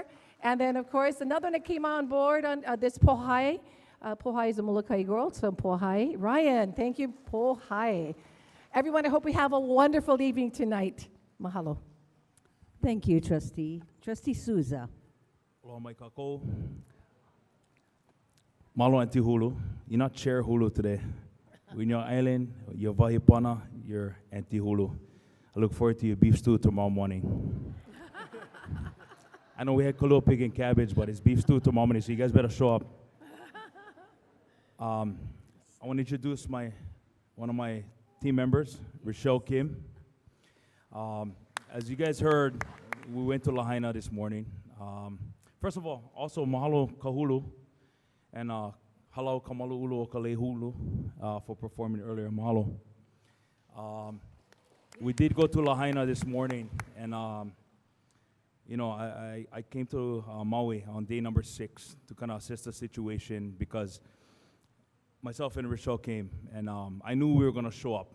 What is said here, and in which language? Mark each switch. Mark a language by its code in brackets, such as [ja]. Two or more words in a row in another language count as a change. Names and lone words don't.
[en] And then, of course, another one that came on board on this Pohai. Pohai is a Molokai girl, so Pohai. Ryan, thank you, Pohai. Everyone, I hope we have a wonderful evening tonight. Mahalo. Thank you, Trustee. Trustee Souza. [haw] Aloha mai kākou. Malo Auntie Hulu. [en] You're not Chair Hulu today. We're in your island, your Vahipana, your Auntie Hulu. I look forward to your beef stew tomorrow morning. I know we had kalua pig and cabbage, but it's beef stew tomorrow morning, so you guys better show up. I want to introduce one of my team members, Rochelle Kim. As you guys heard, we went to Lahaina this morning. First of all, also mahalo kahulu and halau kamalu'ulu o kalehulu for performing earlier. Mahalo. We did go to Lahaina this morning, and you know, I came to Maui on day number 6 to kind of assess the situation because myself and Rochelle came, and I knew we were going to show up.